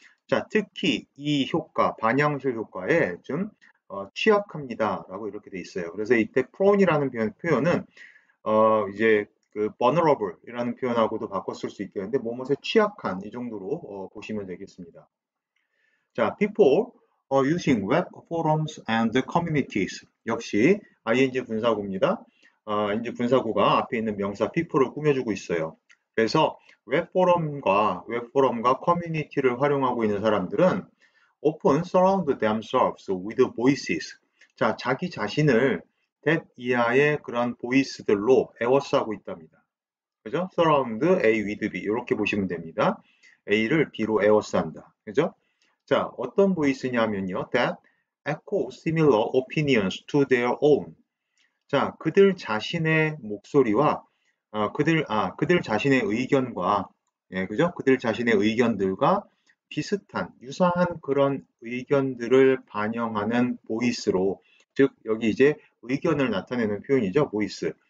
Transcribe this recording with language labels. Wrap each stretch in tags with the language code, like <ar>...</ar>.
<ko>자, 특히 이 효과, 반향실 효과에 좀 취약합니다라고 이렇게 돼 있어요. 그래서 이때 prone이라는 표현은 이제 그 vulnerable이라는 표현하고도 바꿨을 수 있겠는데 뭐뭇에 취약한 이 정도로 보시면 되겠습니다.</ko> <en>자, people using web forums and communities.</en> <ko>역시 ing 분사구입니다. ing 분사구가 앞에 있는 명사 people을 꾸며주고 있어요. 그래서 웹포럼과 커뮤니티를 활용하고 있는 사람들은</ko> <en>often surround themselves with voices.</en> <ko>자, 자기 자신을 that 이하의 그런 보이스들로 에워싸고 있답니다. 그죠? surround A with B 이렇게 보시면 됩니다. A를 B로 에워싼다. 그죠? 자, 어떤 보이스냐면요.</ko> <en>That echo similar opinions to their own.</en> <ko>자, 그들 자신의 목소리와 그들 자신의 의견과 예, 그죠? 그들 자신의 의견들과 비슷한 유사한 그런 의견들을 반영하는 보이스로 즉 여기 이제 의견을 나타내는 표현이죠. 보이스.</ko>